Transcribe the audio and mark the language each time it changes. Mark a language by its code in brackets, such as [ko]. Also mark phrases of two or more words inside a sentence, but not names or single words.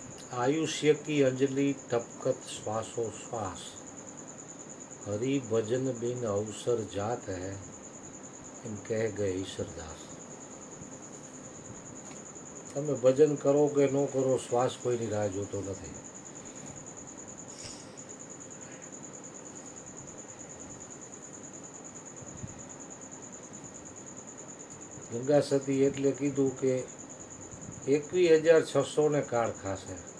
[hi] आयुष्य की अंजलि टपकत श्वासोश्वास, हरि भजन बिन अवसर जात है, [gu] એમ કહે ગયે ઈશ્વરદાસ। તમે ભજન કરો કે ન કરો, શ્વાસ કોઈની રાહ જોતો નથી। ગંગા સતી એટલે કીધું કે 21,600 ને કાળ ખાશે।